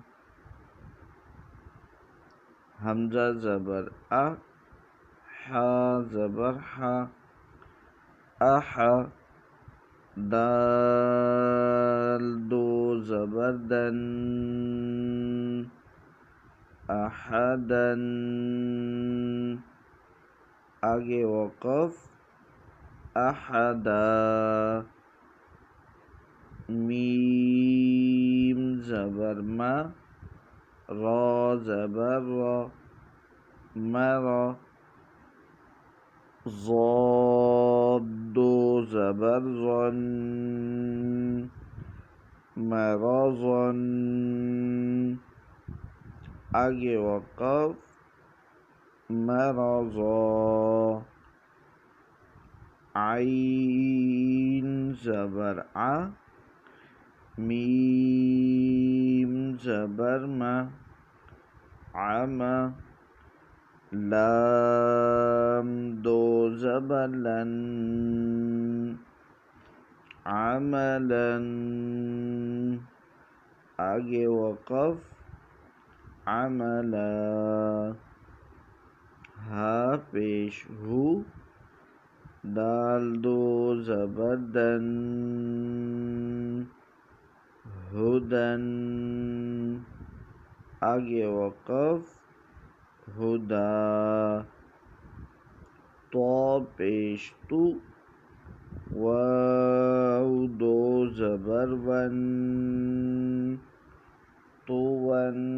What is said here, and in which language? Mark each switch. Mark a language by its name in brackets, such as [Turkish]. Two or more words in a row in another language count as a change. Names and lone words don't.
[Urdu] حمزہ زبر ا، ح زبر ح، اح، دال دو زبر دن، احدن، آگے وقف، احدا، میم زبر ما، را زبر را، مرا، ضاد دو زبر زن، مرضن، آگے وقف، مرضا، عین زبر ع، میم زبر م، عم، لام دو زبر لن، عملاً، آگے وقف، عملا، ہا پیش ہو، دال دو زبر دن، ہدن، آگے وقف، ہدا، طا پیش تو، واو دو زبر ون، طون،